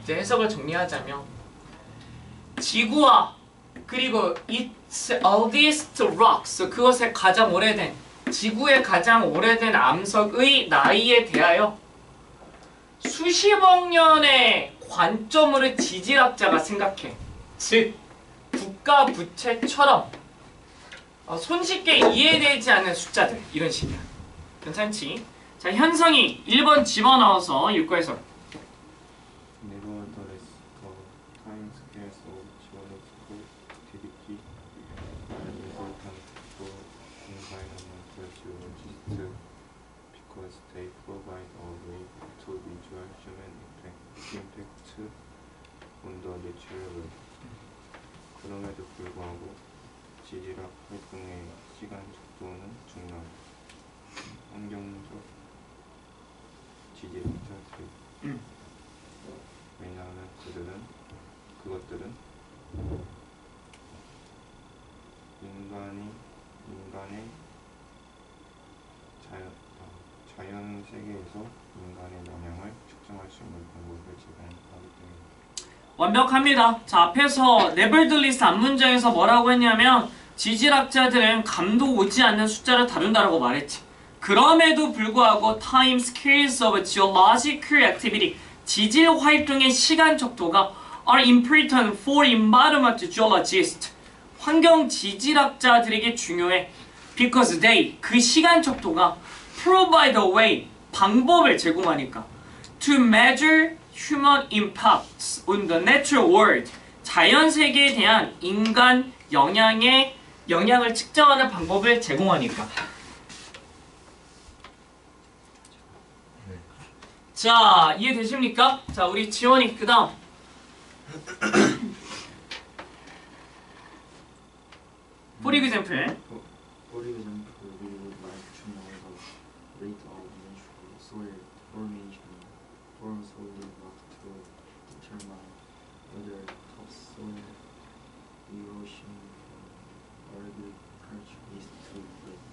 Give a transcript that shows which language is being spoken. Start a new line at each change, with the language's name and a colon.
Korean: 이제 해석을 정리하자면 지구와 그리고
English: its oldest rocks
Korean: 그것의 가장 오래된 지구의 가장 오래된 암석의 나이에 대하여 수십억 년의 관점으로 지질학자가 생각해. 즉 국가 부채처럼 손쉽게 이해되지 않는 숫자들 이런 식이야. 괜찮지? 자 현성이 1번 집어넣어서 읽고 해석.
English: Nevertheless, the time scales of geological activity are important for environmental geologists because they provide a way to visual human impact on the natural world.
Korean: 그럼에도 불구하고 지질학 활동의 시간 촉도는 중요하다. 환경적 지질학자들 왜냐하면 그것들은 인간의 자연 세계에서 인간의 영향을 측정할 수 있는 방법을 제공하기 때문입니다. 완벽합니다. 자 앞에서 nevertheless 앞문장에서 뭐라고 했냐면 지질학자들은 감도 오지 않는 숫자를 다룬다라고 말했지. 그럼에도 불구하고
English: time scales of geological activity
Korean: 지질 활동의 시간 척도가
English: are important for environmental geologists
Korean: 환경 지질학자들에게 중요해.
English: because they
Korean: 그 시간 척도가
English: provide a way
Korean: 방법을 제공하니까
English: to measure human impacts on the natural world
Korean: 자연 세계에 대한 인간 영향을 측정하는 방법을 제공하니까. 자 이해되십니까? 자 우리 지원이 그 다음
English: For example For example, we would like to know the rate of natural soil formation from soil rock to determine whether topsoil erosion or agriculture is to blame.